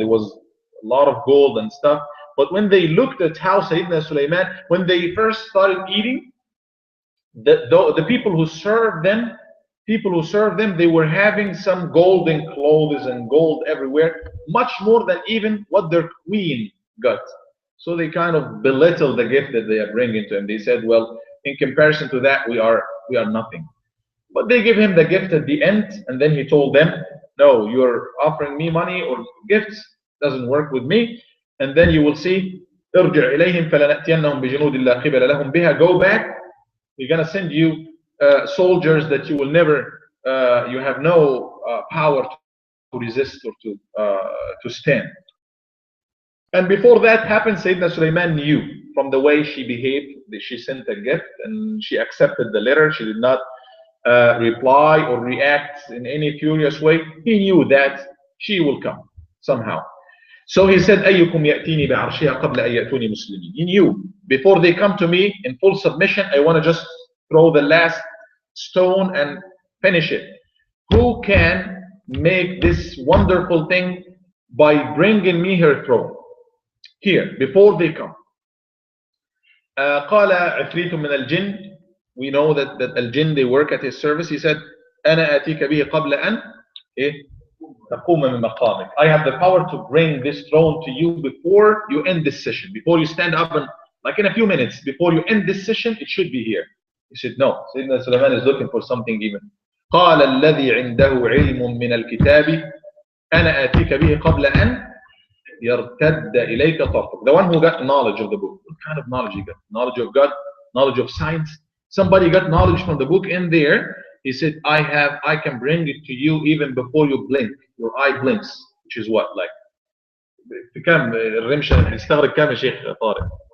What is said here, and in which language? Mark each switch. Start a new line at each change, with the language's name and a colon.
English: There was a lot of gold and stuff. But when they looked at how Sayyidina Sulaiman, when they first started eating, the people who served them, they were having some golden clothes and gold everywhere, much more than even what their queen got. So they kind of belittled the gift that they are bringing to him. They said, well, in comparison to that, we are nothing. But they give him the gift at the end, and then he told them, no, you're offering me money or gifts, doesn't work with me. And then you will see,
Arabic: ارجع إليهم فلنأتينهم بجنود لا قبل لهم بها.
English: Go back, we're going to send you soldiers that you will never, you have no power to resist or to stand. And before that happened, Sayyidina Sulaiman knew from the way she behaved that she sent a gift and she accepted the letter. She did not reply or react in any furious way. He knew that she will come somehow. So he said,
Arabic: أيكم يأتيني بعرشها قبل أن يأتوني مسلمين.
English: He knew before they come to me in full submission, I want to just throw the last stone and finish it. Who can make this wonderful thing by bringing me her throne here before they come?
Arabic: قال عفريت من الجن.
English: We know that al-jinn, they work at his service. He said,
Arabic: أنا آتيك به قبل أن تقوم من مقامك.
English: I have the power to bring this throne to you before you end this session. Before you stand up and like in a few minutes, before you end this session, it should be here. He said, no. Sayyidina Sulaiman is looking for something even.
Arabic: قال الذي عنده علم من الكتاب أنا آتيك به قبل أن يرتد إليك طرفك.
English: The one who got knowledge of the book. What kind of knowledge he got? Knowledge of God, knowledge of science. Somebody got knowledge from the book in there. He said, I can bring it to you even before you blink. Your eye blinks, which is what?
Arabic: Like, كم الرمشة يستغرق كم يا شيخ طارق?